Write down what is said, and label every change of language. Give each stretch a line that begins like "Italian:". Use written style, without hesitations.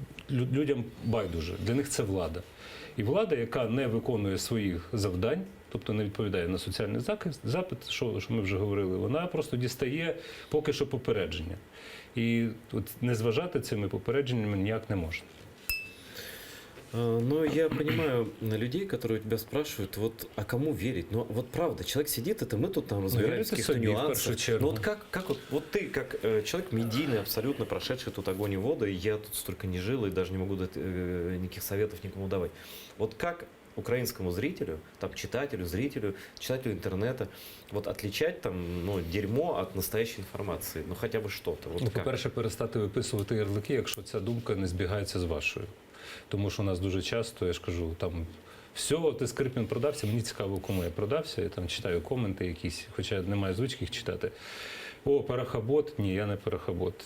Ukrainian: Людям байдуже, для них це влада. І влада, яка не виконує своїх завдань, тобто не відповідає на соціальний запит, що ми вже говорили, вона просто дістає поки що попередження. І от не зважати цими попередженнями ніяк не можна.
Russian: Но я понимаю людей, которые тебя спрашивают, вот, а кому верить? Ну, вот правда, человек сидит, это мы тут там разбираемся в каких-то нюансах. Ну, вот как вот ты, как человек медийный, абсолютно прошедший тут огонь и воду, и я тут столько не жил, и даже не могу дать никаких советов никому давать. Вот как украинскому зрителю, там, читателю, зрителю, читателю интернета, вот отличать там, ну, дерьмо от настоящей информации? Ну, хотя бы что-то. Вот Ну, как?
Ukrainian: по-перше, перестати виписувати ярлики, якщо ця думка не збігається з вашою. Тому що у нас дуже часто, я ж кажу, там, все, ти Скрипін продався, мені цікаво, кому я продався, я там читаю коменти якісь, хоча не маю звички їх читати. О, парахабот? Ні, я не парахабот.